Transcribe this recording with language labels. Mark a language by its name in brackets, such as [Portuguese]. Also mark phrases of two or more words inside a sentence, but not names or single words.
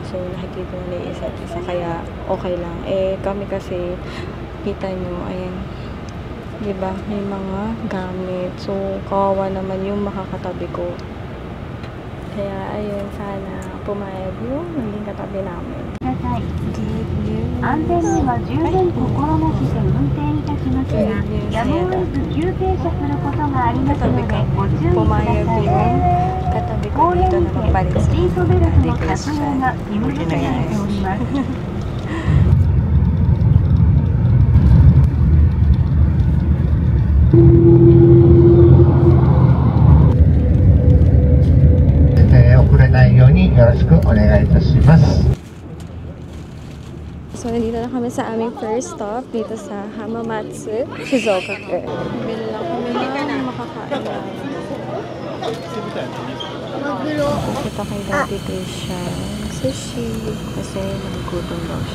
[Filipino] So, nakikita nila isa't isa, kaya okay lang. Eh, kami kasi, kita nyo, ayan, diba, may mga gamit. So, kawawa naman yung makakatabi ko. Kaya, ayun, sana pumayag yung maging katabi namin. [English] Good news. [Japanese] 安全には十分心がけて運転いたしますが、やむを得ず急停車することがありますのでご注意ください。 [Filipino] pumayag yung katabi ko [Japanese] 高 [Filipino] dito [Japanese] 齢 [Filipino] na [Japanese] 者 [Filipino] magbalik [Japanese] シ [Filipino] sa [Japanese] ートベルトの着用が義務付けられております。遅れないようによろしくお願いいたします。 [Filipino] So, nandito na kami sa aming [English] first stop [Filipino] dito sa Hamamatsu, Shizuoka. Bili lang kami ng makakain namin. Kita kay Daddy Christian. Sushi. Kasi nagugutom daw siya.